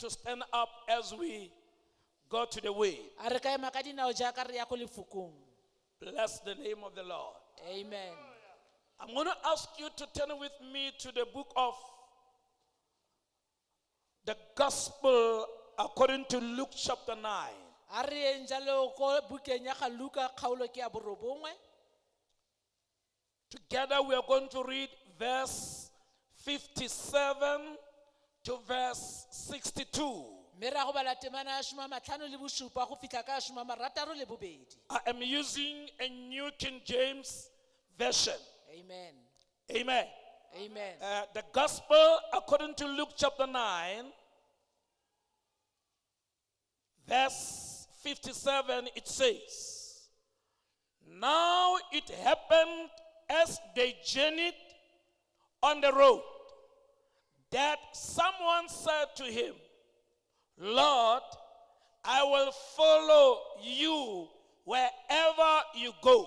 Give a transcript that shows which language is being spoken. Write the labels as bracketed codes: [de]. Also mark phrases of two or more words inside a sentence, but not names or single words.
[en] stand up as we go to the way. [tn] A re ka ema ka dinao jaaka re ya ko lefokong. [en] Bless the name of the Lord. Amen. I'm going to ask you to turn with me to the book of the Gospel according to Luke chapter 9. [tn] A re eng jalo ko bukeng ya ga Luka kgaolo ke ya borobongwe. [en] Together we are going to read verse 57 to verse 62. [tn] Mme ra go bala temana ya shoma matlhano le bosupa go fitlha ka shoma marataro le bobedi. [en] I am using a New King James Version. Amen. Amen. Amen. The Gospel according to Luke chapter 9, verse 57, it says, "Now it happened as they journeyed on the road, that someone said to him, 'Lord, I will follow you wherever you go.'"